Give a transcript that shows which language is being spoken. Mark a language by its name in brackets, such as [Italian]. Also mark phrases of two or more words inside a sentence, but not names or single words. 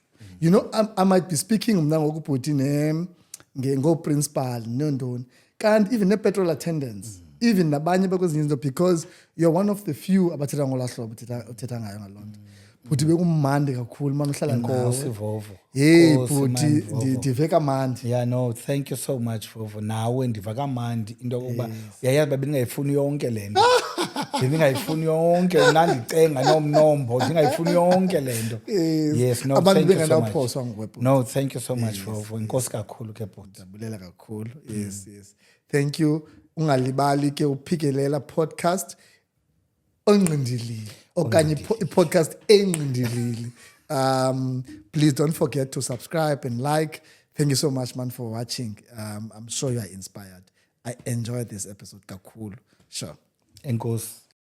[English] You know, I might be speaking [Xhosa] mna ngoku Buti ngo-principal nondoni kanti even ne-petrol [English] attendants even [Xhosa] nabanye bekwezinye izinto [English] because you're one of the few [Xhosa] abathetha ngolaa hlobo uthetha ngayo ngaloo nto. Buti bekumandi kakhulu mani uhlala Nkosi Vovo. Hey Nkosi, Buti [English] man, Vovo. [Xhosa] ndive kamandi. [English] Yeah, no, thank you so much Vovo. [Xhosa] Nawe ndiva kamandi into yokuba uyayazi uba bendingayifuni yonke le nto. Bendingayifuni yonke nandicenga nomnombo ndingayifuni yonke le nto. [English] Yes, no, [Xhosa] abantu [English] thank you so [Xhosa] bengenaphoswa [English] much. [Xhosa] nguwe Buti. [English] No, thank you so much Vovo. [Xhosa] Inkosi kakhulu ke Buti. Ndiyabulela kakhulu. [English] Yes. Thank you. [Xhosa] Ungalibali ke uphikelela podcast ongqindilili okanye podcast engqindilili. [English] Please don't forget to subscribe and like. Thank you so much man for watching. I'm sure you are inspired. I enjoyed this episode kakhulu. Sure. [Xhosa] Enkosi.